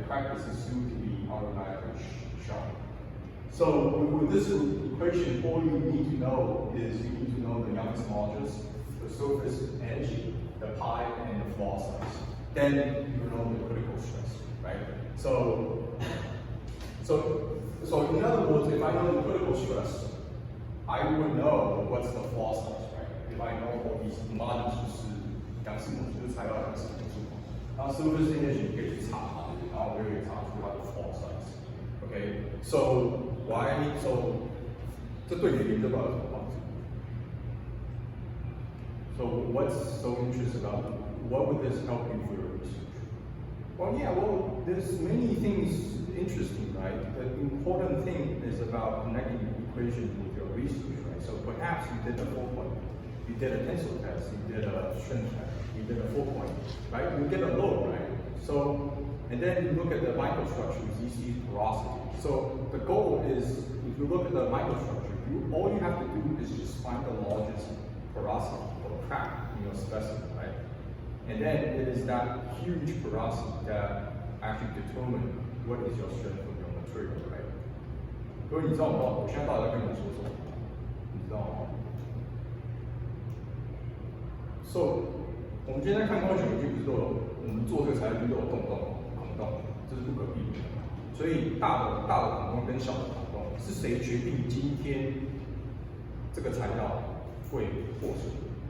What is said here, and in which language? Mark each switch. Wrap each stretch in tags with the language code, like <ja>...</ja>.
<en>The crack is assumed to be automatically sharp. So with this equation, all you need to know is you need to know the Young's modulus, the surface energy, the pi, and the flaw size. Then you know the critical stress, right? So in other words, if I know the critical stress, I would know what's the flaw size, right? If I know all these modulus</en> <zh>就是材料的是因素，然后 surface energy 可以去查它，然后我也可以查出它的 flaw size。</zh> <en>Okay, so so</en> <zh>这对你的研究到底有什么帮助</zh> <en>？So what's so interesting about it? What would this help you for your research? Well, yeah, there's many things interesting, right? The important thing is about connecting the equation with your research, right? So perhaps you did a 4-point, you did a tensile test, you did a strength test, you did a 4-point, right? You get a load, right? So, and then you look at the microstructures, you see porosity. So the goal is, if you look at the microstructure, all you have to do is just find the largest porosity or crack in your specimen, right? And then it is that huge porosity that actually determines what is your strength of your material, right?</en> <zh>各位，你知道吗？我现在到底在跟你们说什么？你知道吗 ？So， 我们今天在看光学研究，不是都有我们做这个材料都有孔洞，这是不可避免的。所以大的孔洞跟小的孔洞，是谁决定今天这个材料会破损？</zh>